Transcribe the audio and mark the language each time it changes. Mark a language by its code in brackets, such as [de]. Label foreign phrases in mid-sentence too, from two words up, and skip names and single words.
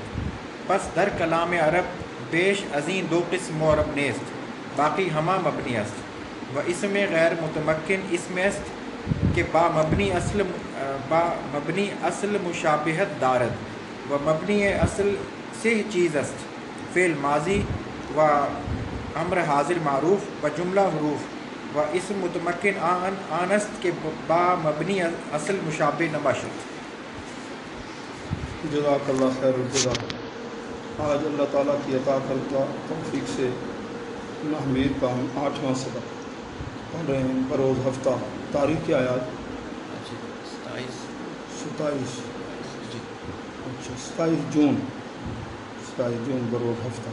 [fa] پس در کلام عرب بیش ازیں دو قسم معرب نیست باقی ہما مبنی است و اسم غیر متمکن اسم است کہ با مبنی اصل مشابہت دارد و مبنی اصل سے چیز است فعل ماضی و امر حاضر معروف و جملہ حروف و اسم متمکن آن است کہ با مبنی اصل مشابہ نباشد. [ar] جزاک اللہ خیر الجزا. [ur] آج اللہ تعالیٰ کی عطا کرتا توفیق سے نحویر کا ہم 8واں سبق پڑھ رہے ہیں بروز ہفتہ. تاریخ کیا ہے آج؟ 27 جون بروز ہفتہ.